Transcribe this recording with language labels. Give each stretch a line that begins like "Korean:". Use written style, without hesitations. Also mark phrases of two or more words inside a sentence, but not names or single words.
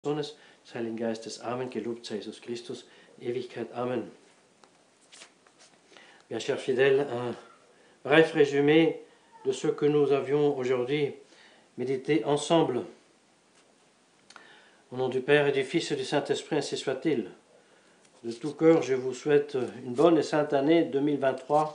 German: Sohnes, des Heiligen Geistes. Amen. Gelobt sei Jesus Christus, Ewigkeit. Amen.
French: Bien, chers fidèles, un bref résumé de ce que nous avions aujourd'hui médité ensemble. Au nom du Père et du Fils et du Saint-Esprit, ainsi soit-il. De tout cœur, je vous souhaite une bonne et sainte année 2023.